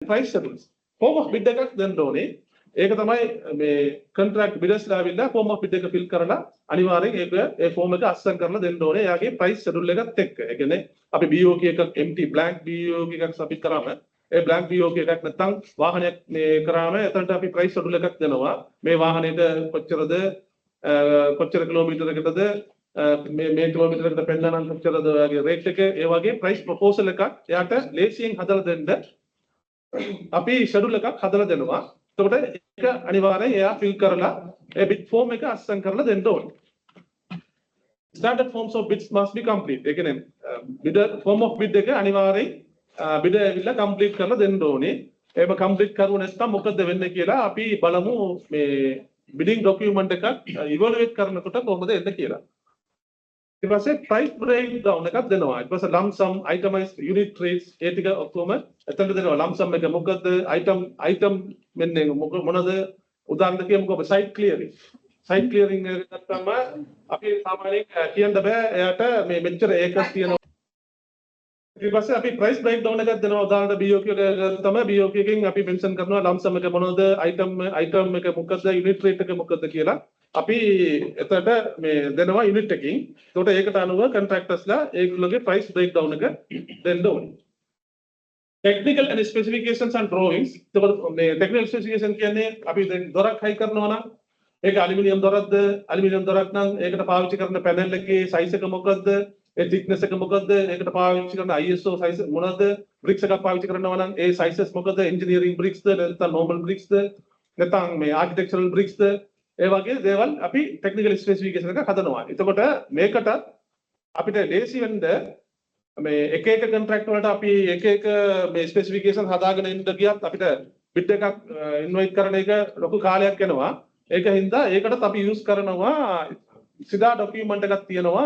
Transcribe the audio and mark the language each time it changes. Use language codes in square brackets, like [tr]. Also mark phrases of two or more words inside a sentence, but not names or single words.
[en] price schedules. Form of bid [si] එකක් දෙන්න ඕනේ. ඒක තමයි මේ [en] contract bidders [si] ලා ඇවිල්ලා [en] form of bid [si] එක fill කරලා අනිවාර්යෙන් ඒක ඒ form එක අස්සම් කරලා දෙන්න ඕනේ. එයාගේ [en] price schedule [si] එකත් එක්ක. ඒ කියන්නේ අපි BOQ එකක් [en] empty blank BOQ [si] එකක් submit කරාම ඒ [en] blank BOQ [si] එකක් නැත්නම් වාහනයක් මේ කරාම එතනට අපි [en] price schedule [si] එකක් දෙනවා. මේ වාහනේට කොච්චරද කොච්චර කිලෝමීටරකටද මේ කිලෝමීටරකට පෙන්නනම් කොච්චරද ඔයගේ රේට් එක ඒ වගේ [en] price proposal [si] එකක් එයාට ලේසියෙන් හදලා දෙන්න අපි schedule එකක් හදලා දෙනවා. එතකොට ඒක අනිවාර්යෙන් එයා fill කරලා ඒ [en] bid form [si] එක අස්සම් කරලා දෙන්න ඕනේ. [en] Standard forms of bids must be complete. [si] ඒ කියන්නේ [en] bidder form of bid [si] එක අනිවාර්යෙන් bidder ඇවිල්ලා complete කරලා දෙන්න ඕනේ. එහෙම complete කරුව නැත්නම් මොකද වෙන්නේ කියලා අපි බලමු මේ [en] bidding document [si] එකක් evaluate කරනකොට කොහොමද එන්න කියලා. ඊට පස්සේ [en] price breakdown [si] එකක් දෙනවා. ඊට පස්සේ [en] lump sum itemized unit rates [si] ඒ ටික ඔක්කොම එතනට දෙනවා. [en] lump sum [si] එක මොකද්ද? item මෙන්න මොනවද? උදාහරණ කියමුකෝ [en] site clearing. site clearing [si] එක ගත්තම අපි සාමාන්‍යයෙන් කියන්න බෑ එයාට මේ මෙච්චර ඒකක් තියෙනවා. ඊට පස්සේ අපි [en] price breakdown [si] එකක් දෙනවා. උදාහරණට BOQ එක තමයි BOQ එකෙන් අපි mention කරනවා [en] lump sum [si] එක මොනවද? item එක මොකද්ද? [en] unit rate [si] එක මොකද්ද කියලා. අපි එතකොට මේ දෙනවා unit එකකින්. එතකොට ඒකට අනුව contractorsලා ඒගොල්ලෝගේ [en] price breakdown [si] එක දෙන්න ඕනේ. [en] Technical and specifications and drawings. [si] එතකොට මේ [en] technical specification [si] කියන්නේ අපි දැන් දොරක් හයි කරනවා නම් ඒක ඇලුමිනියම් දොරක්ද? ඇලුමිනියම් දොරක් නම් ඒකට පාවිච්චි කරන පැනල් එකේ size එක මොකද්ද? ඒ thickness එක මොකද්ද? ඒකට පාවිච්චි කරන [en] ISO size [si] මොනවද? bricks එකක් පාවිච්චි කරනවා නම් ඒ sizes මොකද? [en] engineering bricks [si] ද නැත්නම් [en] normal bricks [si] ද නැත්නම් මේ [en] architectural bricks [si] ද ඒ වගේ දේවල් අපි [en] technical specification [si] එකක් හදනවා. එතකොට මේකට අපිට ලේසි වෙන්න මේ එක එක contract වලට අපි එක එක මේ specification හදාගෙන ඉන්න ගියත් අපිට bid එකක් invite කරන එක ලොකු කාලයක් යනවා. ඒක හින්දා ඒකටත් අපි use කරනවා සිදා document එකක් තියෙනවා.